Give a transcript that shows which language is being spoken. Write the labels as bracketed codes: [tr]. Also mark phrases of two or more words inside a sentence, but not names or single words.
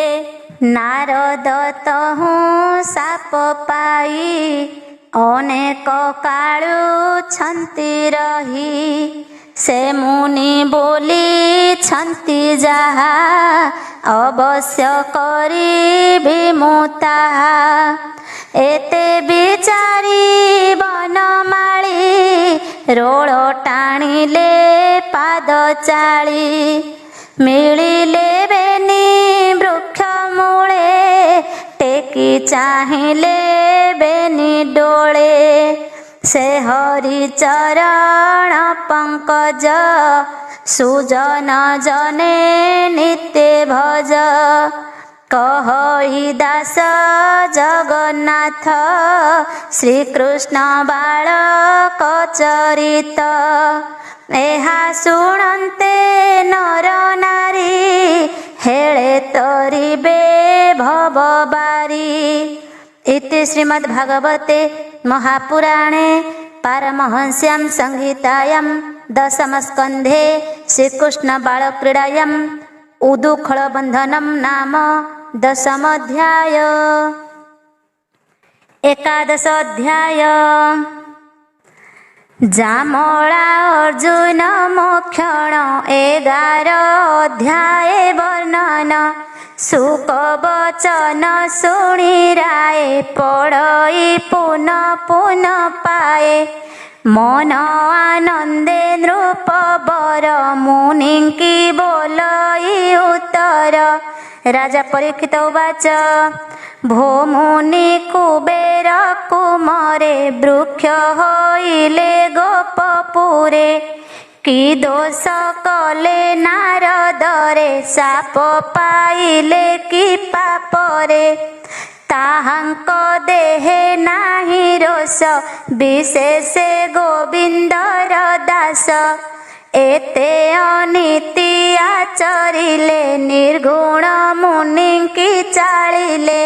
[or] ନାରଦ ତହୁ ଶାପ ପାଇ ଅନେକ କାଳୁ ଛନ୍ତି ରହି ସେ ମୁନି ବୋଲି ଛନ୍ତି ଯାହା ଅବଶ୍ୟ କରି ମୁତାହା ଏତେ ବିଚାରି ବନମାଳୀ ରୋଳ ଟାଣିଲେ ପାଦ ଚାଳି ମିଳିଲେ ବେନି ବୃକ୍ଷ ମୂଳେ ଟେକ ଦେଖି ଚାହିଁଲେ ବେନି ଡୋଲେ ସେ ହରି ଚରଣ ପଙ୍କଜ ସୁଜନ ଜନେ ନିତ୍ୟ ଭଜ କହଇ ଦାସ ଜଗନ୍ନାଥ ଶ୍ରୀକୃଷ୍ଣ ବାଳକ ଚରିତ ଏହା ଶୁଣନ୍ତେ ନର ନାରୀ ହେଳେ ତରିବେ ଭବବାରୀ। [sa] इति श्रीमद्भागवते महापुराणे पारमहंस्यां संहितायां दशमस्कन्धे श्रीकृष्ण बालक्रीडायां उदुखलबन्धनं नाम दशमोऽध्याय। [or] ଏକାଦଶ ଅଧ୍ୟାୟ। ଯାମଳା ଅର୍ଜୁନ ମୋକ୍ଷଣ 11 ଅଧ୍ୟାୟ ବର୍ଣ୍ଣନ ସୁଖ ବଚନ ଶୁଣି ରାୟ ପଢ଼ଇ ପୁନଃ ପୁନଃ ପାଏ ମନ ଆନନ୍ଦେ ନୃପ ବର ମୁନି କି ବୋଲଇ ଉତ୍ତର। ରାଜା ପରୀକ୍ଷିତ ଉବାଚ ଭୋ ମୁନି କୁବେର କୁମରେ ବୃକ୍ଷ ହୋଇଲେ ଗୋପପୁରେ କି ଦୋଷ କଲେ ନାରଦରେ ଶାପ ପାଇଲେ କି ପାପରେ ତାହାଙ୍କ ଦେହେ ନାହିଁ ରୋଷ ବିଶେଷ ଗୋବିନ୍ଦର ଦାସ ଏତେ ଅନୀତି ଆଚରିଲେ ନିର୍ଗୁଣ ମୁନି କି ଚାଳିଲେ